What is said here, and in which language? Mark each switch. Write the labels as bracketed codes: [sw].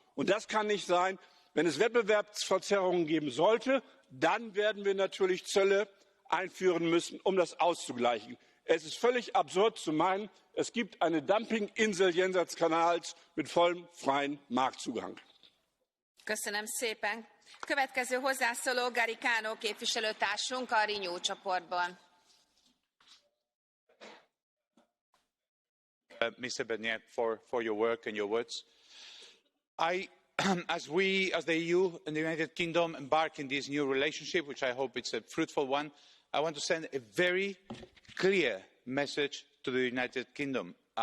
[de] Und das kann nicht sein. Wenn es Wettbewerbsverzerrungen geben sollte, dann werden wir natürlich Zölle einführen müssen, um das auszugleichen. Es ist völlig absurd zu meinen, es gibt eine Dumpinginsel jenseits Kanals mit vollem freien Marktzugang. [hu] Köszönöm szépen. Következő hozzászóló Garicano képviselőtársunk a Renew csoportban. [en] Mr. Barnier, for your work and your words. As the EU and the United Kingdom embark in this new relationship, which I hope it's a fruitful one, I want to send a very clear message to the United Kingdom.